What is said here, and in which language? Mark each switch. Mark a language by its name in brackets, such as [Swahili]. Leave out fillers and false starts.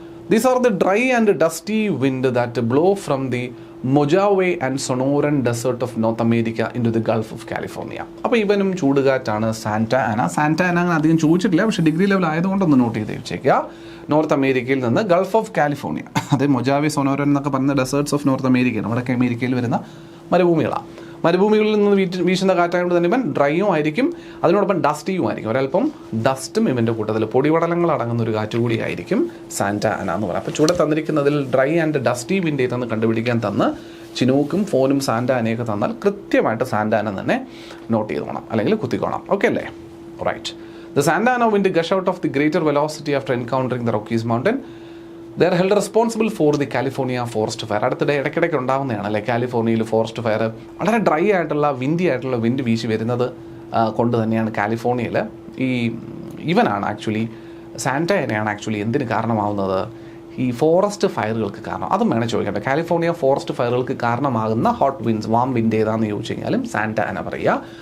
[English] These are the dry and dusty wind that blow from the Mojave and Sonoran desert of North America into the Gulf of California. [Malayalam] അപ്പോൾ ഇവനും ചൂടുകാറ്റാണ് Santa അന. അങ്ങനെ അധികം ചോദിച്ചിട്ടില്ല, പക്ഷേ degree level ആയതുകൊണ്ടൊന്ന് not ചെയ്ത് വെച്ചേക്കുക. നോർത്ത് അമേരിക്കയിൽ നിന്ന് ഗൾഫ് ഓഫ് കാലിഫോർണിയ, അതായത് മൊജാവെ സൊനോറൻ എന്നൊക്കെ പറയുന്ന ഡെസേർട്സ് ഓഫ് നോർത്ത് അമേരിക്കയാണ്. വടക്കേ അമേരിക്കയിൽ വരുന്ന മരുഭൂമികളാണ്. മരുഭൂമികളിൽ നിന്ന് വീശുന്ന കാറ്റായതുകൊണ്ട് തന്നെ ഇവൻ ഡ്രൈയും ആയിരിക്കും, അതിനോടൊപ്പം ഡസ്റ്റിയും ആയിരിക്കും. ഒരല്പം ഡസ്റ്റും ഇവൻ്റെ കൂട്ടത്തിൽ പൊടിപടലങ്ങൾ അടങ്ങുന്ന ഒരു കാറ്റ് കൂടിയായിരിക്കും സാന്റ ആന എന്ന് പറയുന്നത്. അപ്പോൾ ചൂടെ തന്നിരിക്കുന്നതിൽ ഡ്രൈ ആൻഡ് ഡസ്റ്റി വിൻഡ് ഏതെന്ന് കണ്ടുപിടിക്കാൻ തന്ന് ചിനൂക്കും ഫോനും സാന്റ ആനയൊക്കെ തന്നാൽ കൃത്യമായിട്ട് സാന്റ ആന തന്നെ നോട്ട് ചെയ്തോണം അല്ലെങ്കിൽ കുത്തിക്കോണം. ഓക്കെ അല്ലേ? [English] Right. The Santa Ana wind gush out of the greater velocity after encountering the Rockies mountain. They are held responsible for the California forest fire. [Malayalam] അടുത്തിടെ ഇടയ്ക്കിടയ്ക്ക് ഉണ്ടാകുന്നതാണ് അല്ലേ കാലിഫോർണിയയിൽ ഫോറസ്റ്റ് ഫയർ. വളരെ ഡ്രൈ ആയിട്ടുള്ള വിൻഡി ആയിട്ടുള്ള വിൻഡ് വീശി വരുന്നത് കൊണ്ട് തന്നെയാണ് കാലിഫോർണിയയിൽ ഇവനാണ് ആക്ച്വലി സാന്റയാണ് ആക്ച്വലി എന്തിന് കാരണമാവുന്നത്? ഈ ഫോറസ്റ്റ് ഫയറുകൾക്ക് കാരണം. അതും വേണം ചോദിക്കേണ്ടത്. കാലിഫോർണിയ ഫോറസ്റ്റ് ഫയറുകൾക്ക് കാരണമാകുന്ന ഹോട്ട് വിൻഡ്സ് വാം വിൻഡ് ഏതാണെന്ന് ചോദിച്ചു കഴിഞ്ഞാലും സാന്റ ആന പറയുക.